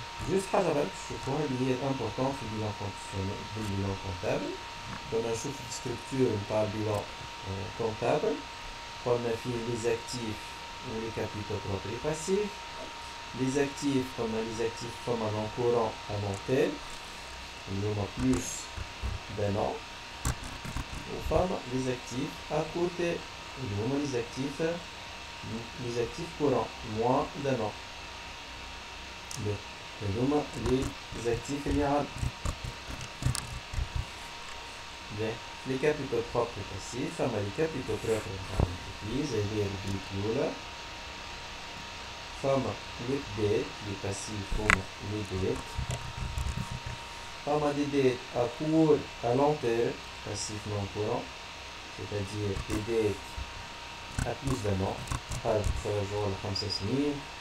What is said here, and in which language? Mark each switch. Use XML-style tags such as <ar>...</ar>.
<ar>Juste حاجة برك تشوفوها اللي هي الامبورطون في البيلان فونكسيونيل في البيلان كونتابل. كنا نشوف الستركتور نتاع البيلان كونتابل قلنا فيه</ar> <fr>les actifs ou les capitaux propres et passifs. Les actifs</fr> <ar>قلنا</ar> <fr>les actifs فما long courant à long terme</fr> <ar>اللي هما</ar> <fr>plus d'un an</fr> <ar>وفما</ar> <fr>les actifs à court terme اللي هما les actifs courants moins d'un an.</fr> <ar>هذوما</ar> <fr>les actifs</fr> <ar>اللي عندنا.</ar> <fr>Les capitaux propres et passifs</fr> <ar>فما</ar> <fr>les capitaux propres نتاع l'entreprise</fr> <ar>هذه الربريك الأولى. فما</ar> <fr>les dettes les passifs</fr> <ar>هما</ar> <fr>les dettes. فما des dettes à court à long terme passifs non courants c'est-à-dire des dettes à plus d'un an</fr> <ar>هذا ترجعوا ل5 سنين.</ar>